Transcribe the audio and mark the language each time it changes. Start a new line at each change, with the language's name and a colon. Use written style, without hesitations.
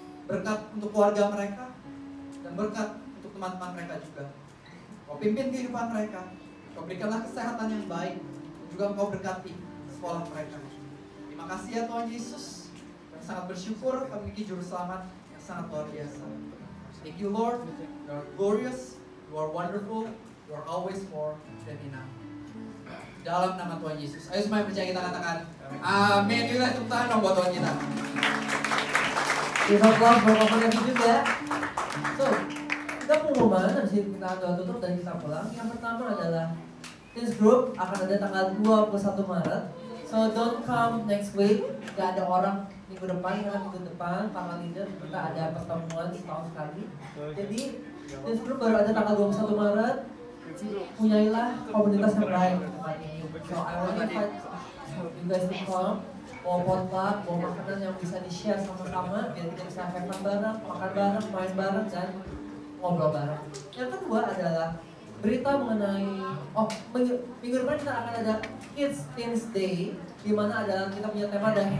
Indonesian: Berkat untuk keluarga mereka, dan berkat untuk teman-teman mereka juga. Kau pimpin kehidupan mereka. Kau berikanlah kesehatan yang baik, dan juga Kau berkati sekolah mereka. Terima kasih ya Tuhan Yesus. Kami sangat bersyukur kami memiliki juru selamat yang sangat luar biasa.
English: Thank you Lord, you are glorious, you are wonderful, you are always more than enough.
Indonesian: Dalam nama Tuhan Yesus. Ayo semua yang percaya kita katakan amin. Yuk tepuk tangan dong buat Tuhan kita. Kita applause buat Bapak yang juga. So, kita mau ngomong habis itu kita doa tutup dan kita pulang. Yang pertama adalah this group akan ada tanggal 21 Maret.
English: So don't come next week.
Indonesian: Gak ada orang minggu depan, karena minggu depan para leader kita ada pertemuan setahun sekali. Jadi this group baru ada tanggal 21 Maret. Punyailah komunitas yang baik di tempat ini.
English: So I will invite you guys to come.
Indonesian: Bawa potluck, bawa makanan yang bisa di-share sama-sama biar kita bisa
English: have fun
Indonesian: bareng, makan bareng, main bareng, dan ngobrol bareng. Yang kedua adalah berita mengenai minggu depan kita akan ada Kids Teens Day, di mana adalah kita punya tema The Health